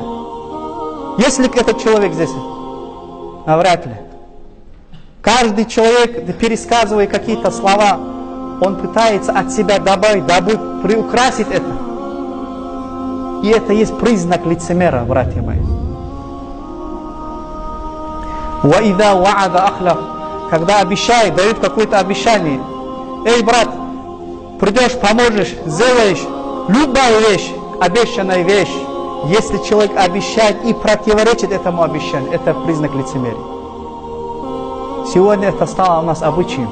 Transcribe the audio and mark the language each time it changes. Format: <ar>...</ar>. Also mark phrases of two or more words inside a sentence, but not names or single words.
<ru>Есть ли этот человек здесь? Навряд ли. Каждый человек, пересказывая какие-то слова, он пытается от себя добавить, дабы приукрасить это. И это есть признак лицемера, братья мои.</ru> <ar>وَإِذَا وَعَدَ أَخْلَفَ,</ar> <ru>когда обещает, дает какое-то обещание. Эй, брат, придешь, поможешь, сделаешь любая вещь, обещанная вещь. Если человек обещает и противоречит этому обещанию, это признак лицемерия. Сегодня это стало у нас обычаем.</ru>